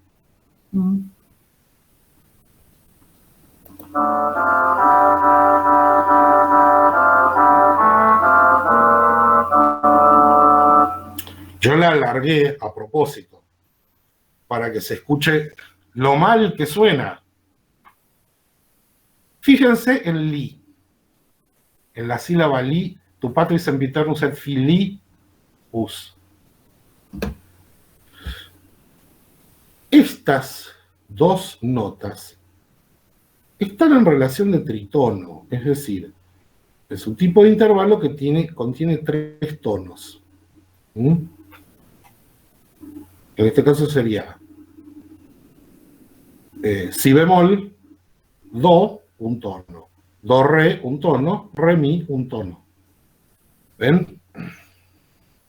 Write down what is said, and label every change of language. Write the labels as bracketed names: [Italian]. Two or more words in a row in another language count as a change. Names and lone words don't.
[Spanish] Yo la alargué a propósito, para que se escuche lo mal que suena. Fíjense en li, en la sílaba li, [Latin] tu patris sempiternus et filius. [Spanish] Estas dos notas están en relación de tritono, es decir, es un tipo de intervalo que contiene 3 tonos. En este caso sería si bemol, do, un tono, do, re, un tono, re, mi, un tono.